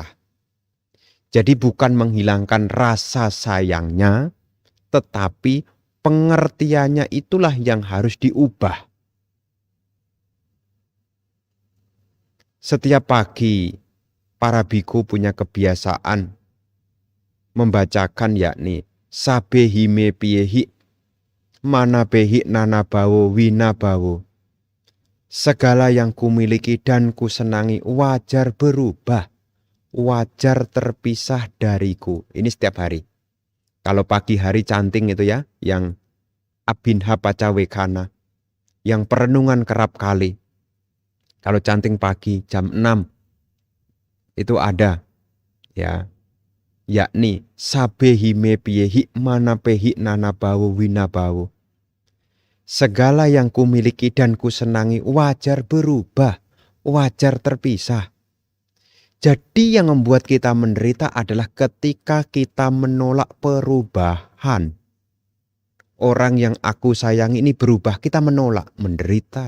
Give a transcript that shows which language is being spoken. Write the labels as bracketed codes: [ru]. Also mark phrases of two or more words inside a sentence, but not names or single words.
[id] Jadi bukan menghilangkan rasa sayangnya, tetapi pengertiannya itulah yang harus diubah. Setiap pagi, para biku punya kebiasaan membacakan yakni [pi] sabehime piyehi manabehi nanabawo winabawo. [id] Segala yang kumiliki dan kusenangi wajar berubah, wajar terpisah dariku. Ini setiap hari. Kalau pagi hari canting itu ya, yang [pi] abinha pacawekana, [id] yang perenungan kerap kali. Kalau canting pagi jam 6 itu ada ya, yakni [pi] sabehime piyehi manabehi nanabawo winabawo. [id] Segala yang kumiliki dan kusenangi wajar berubah, wajar terpisah. Jadi yang membuat kita menderita adalah ketika kita menolak perubahan. Orang yang aku sayangi ini berubah, kita menolak, menderita.